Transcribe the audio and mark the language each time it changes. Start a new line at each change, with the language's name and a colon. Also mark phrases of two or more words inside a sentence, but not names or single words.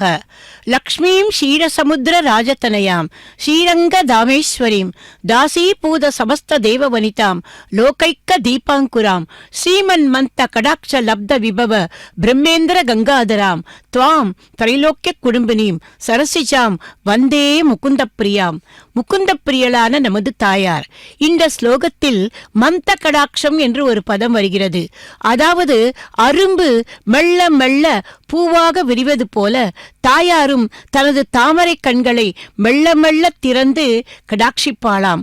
Sanskrit: लक्ष्मीं क्षीरसमुद्र राजतनयां श्रीरंगधामेश्वरीं दासीपूत समस्त देववनितां लोकैक दीपांकुरां श्रीमन्मन्त कटाक्ष लब्ध विभव ब्रह्मेन्द्र गंगाधरां त्वां त्रैलोक्य कुडुम्बिनीं सरसिजां वन्दे मुकुंद प्रियां.
Tamil: முகுந்த பிரியலான நமது தாயார். இந்த ஸ்லோகத்தில் மந்த கடாட்சம் என்று ஒரு பதம் வருகிறது. அதாவது அரும்பு மெல்ல மெல்ல பூவாக விரிவது போல தாயாரும் தனது தாமரை கண்களை மெல்ல மெல்ல திறந்து கடாட்சிப்பாளாம்.